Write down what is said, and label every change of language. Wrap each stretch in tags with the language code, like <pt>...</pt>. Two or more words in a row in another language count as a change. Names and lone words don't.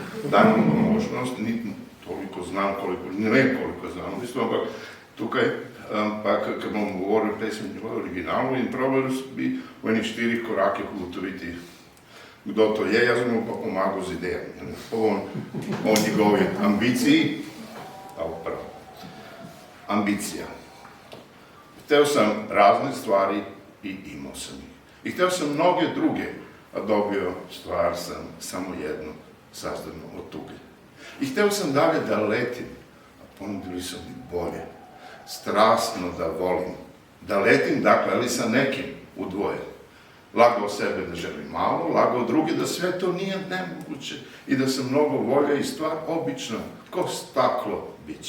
<sl>Dajem vam možnost, ni toliko znam, ne vem koliko znam, v bistvu, ampak tukaj, ker bom govoril pesmi v originalu in probali bi v enih 4 korakih ugotoviti, kdo to je, jaz mu pa pomagal z idejami. O njegovi ambiciji, ambicija.</sl> <sr>Htel sem razne stvari in imao sam ih. I htel sam mnoge druge, a dobio stvar sam samo jednu, sazdanu od tuge. I htel sam dalje da letim, a ponudili su mi bolje. Strasno da volim. Da letim, dakle, ali sa nekim u dvoje. Lagao sebe da želim malo, lagao druge da sve to nije nemoguće i da sam mnogo volje i stvar obična, ko staklo biće.</sr>